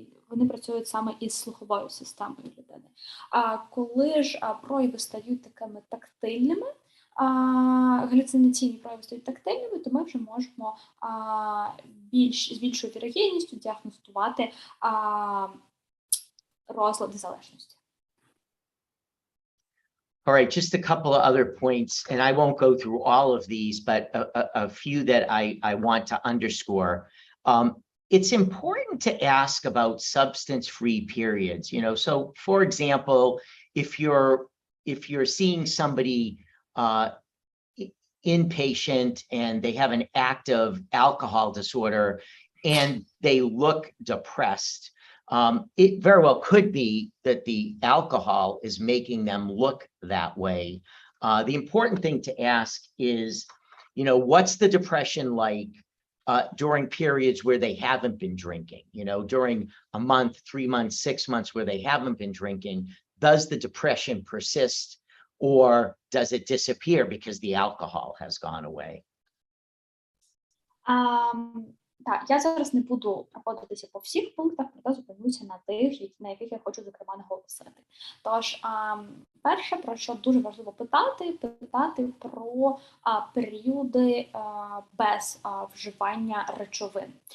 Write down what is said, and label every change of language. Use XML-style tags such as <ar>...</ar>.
<uk>Вони працюють саме із слуховою системою людини. Коли ж прояви стають такими тактильними, галюцинаційні прояви стають тактильними, то ми вже можемо з більшою вірогідністю діагностувати розлади залежності.</uk> <en>All right, just a couple of other points, and I won't go through all of these, but a few that I want to underscore. It's important to ask about substance-free periods. So for example, if you're seeing somebody inpatient and they have an active alcohol disorder and they look depressed, it very well could be that the alcohol is making them look that way. The important thing to ask is, what's the depression like during periods where they haven't been drinking? During a month, 3 months, 6 months where they haven't been drinking, does the depression persist or does it disappear because the alcohol has gone away?</en> <uk>Так, я зараз не буду проходитися по всіх пунктах, проте зупинюся на тих, на яких я хочу, зокрема, наголосити. Тож, перше, про що дуже важливо питати про періоди без вживання речовин.</uk>